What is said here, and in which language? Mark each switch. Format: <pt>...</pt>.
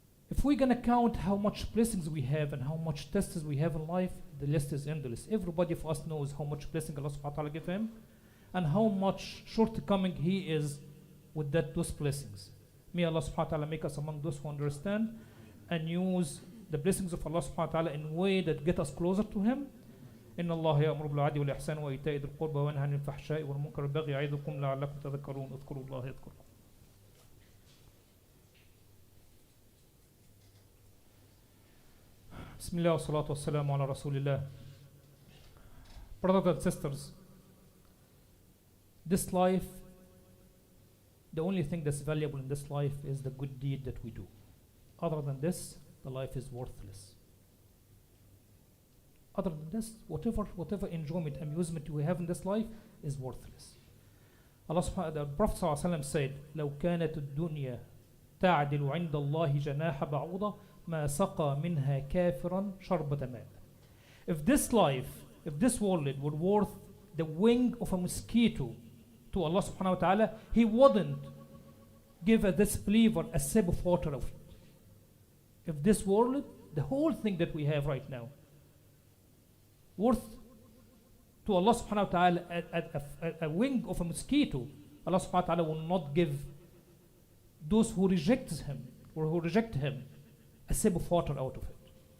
<en>If we're going to count how much blessings we have and how much tests we have in life, the list is endless. Everybody of us knows how much blessing Allah subhanahu wa ta'ala gave him and how much shortcoming he is with those blessings. May Allah subhanahu wa ta'ala make us among those who understand and use the blessings of Allah subhanahu wa ta'ala in a way that get us closer to him.</en> <ar>إن الله يأمر بالعدل والإحسان وإيتاء ذي القربى وينهى عن الفحشاء والمنكر والبغي يعظكم لعلكم تذكرون اذكروا الله يذكركم. بسم الله والصلاة والسلام على رسول الله.</ar> <en>Brothers and sisters, this life, the only thing that's valuable in this life is the good deed that we do. Other than this, the life is worthless. Other than this, whatever enjoyment, amusement we have in this life is worthless. Allah subhanahu wa ta'ala, the Prophet sallallahu alaihi wasallam said,</en> <ar>لو كانت الدنيا تعدل عند الله جناح بعوضة ما سقى منها كافرا شربة ماء.</ar> <en>If this life, if this world were worth the wing of a mosquito to Allah subhanahu wa ta'ala, He wouldn't give a disbeliever a sip of water of it. If this world, the whole thing that we have right now, worth to Allah subhanahu wa ta'ala a wing of a mosquito, Allah subhanahu wa ta'ala will not give those who reject him or who reject him a sip of water out of it.</en>